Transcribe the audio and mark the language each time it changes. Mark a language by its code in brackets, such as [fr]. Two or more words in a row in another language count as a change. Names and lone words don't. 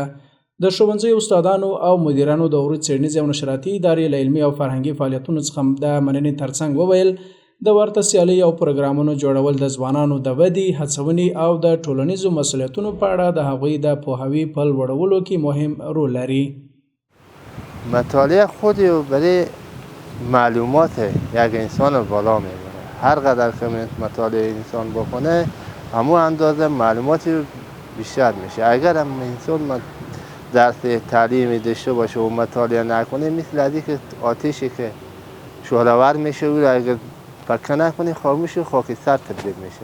[ps] د ښوونځي استادانو او مدیرانو د عروض څېړنیزې او نشراتي ادارې له علمي او فرهنګي فعالیتونو څخه د مننې ترڅنګ وویل د ورته سیالۍ او پروګرامونو جوړول د ځوانانو د ودې، هڅونې او د ټولنیزو مسؤلیتونو په اړه د هغوی د پوهاوي په لوړولو کې مهم رول لري. [fa] مطالعه خود برای معلومات یک انسان بالا میبره. هر قدر که مطالعه انسان بکنه همون اندازه معلومات بیشتر میشه. اگر هم انسان درس تعلیمی داشته باشه و مطالعه نکنه مثل ازی که آتیشی که شعله‌ور میشه و اگر پکه نکنه خاموش و خاکستر تبدیل میشه.